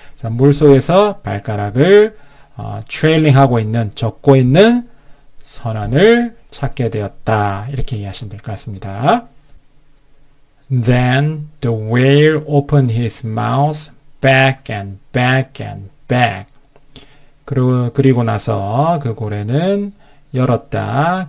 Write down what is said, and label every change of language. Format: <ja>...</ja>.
<ko>물 속에서 발가락을 trailing 하고 있는, 젓고 있는 선원을 찾게 되었다. 이렇게 이해하시면 될 것 같습니다.</ko> <en>Then the whale opened his mouth back and back and back.</en> <ko>그리고 나서 그 고래는 열었다.</ko>